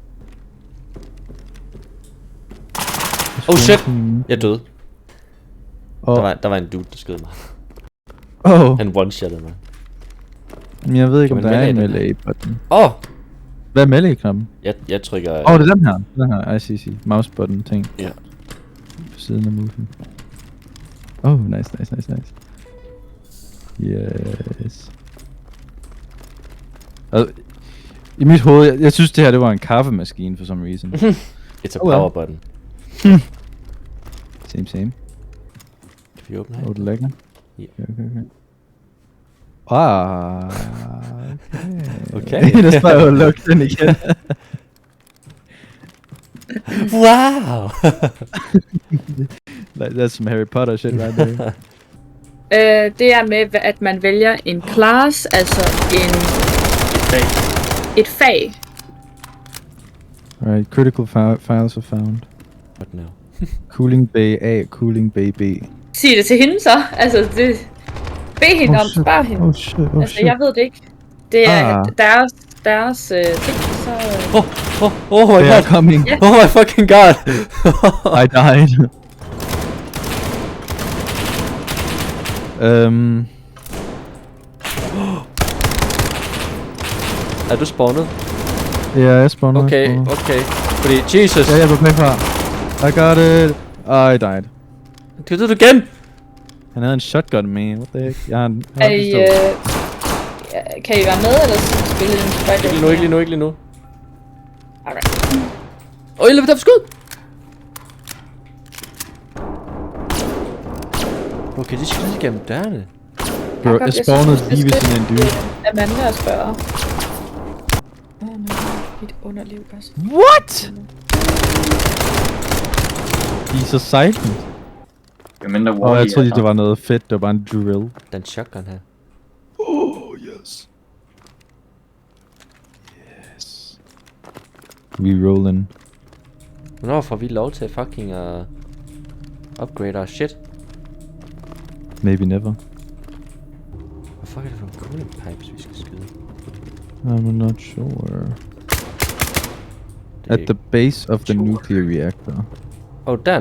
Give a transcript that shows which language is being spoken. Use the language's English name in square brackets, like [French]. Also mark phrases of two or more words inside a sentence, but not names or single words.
[Danish] Shit! Jeg døde. Der var en dude, der skød mig. Han one-shottede mig. Men jeg ved ikke, om Kan der man er en melee melee på den. Hvad er melee-knappen? Jeg trykker... det er den her. Den her, [English] I see. Mouse button [Danish] ting. Ja. På siden af moven. Nice. Yes. I mit hoved, jeg synes det her, det var en kaffemaskine [English] for some reason. It's a power button. Same. [Danish] Kan vi åbne her? Det er lækker. Ja. Okay. Det er bare at lukke den igen. Wow! [English] That's some Harry Potter shit right there. [Danish] Det er med, at man vælger en class, altså et fag. [English] Right, critical files are found. What now? Cooling Bay A, Cooling Bay B. [Danish] Sig det til hende så. Altså, det... Bed hende om, spørg hende. Shit. Jeg ved det ikke. Det er deres ting, så... [English] Oh my They god! are coming. Yeah. Oh my fucking god! I died. [Danish] Er du spawnet? Ja, jeg spawner. Okay. Fordi, Jesus! Jeg hjælper bagfra. [English] I got it. I died. [Danish] Det er du igen! Han havde en shotgun med. [English] What the heck? [Danish] Jeg har en kan I være med, eller spille en spejl? Ikke lige nu. Alright. Jeg løber der for skud! Okay, de skal lige gennem dørene. Bro, jeg spawnede lige ved sådan en dude. Amanda at spørge. Mit underliv også. What? De er så silent. Jeg troede det var noget fedt, det var bare en drill. Den shotgun her. [English] Yes. We rollin'. [Danish] Hvornår får vi lov til [English] fucking upgrade our shit? Maybe never. [Danish] Hvad fuck er det for nogle [English] cooling pipes, [Danish] vi skal skyde? [English] I'm not sure. At the base of the nuclear reactor.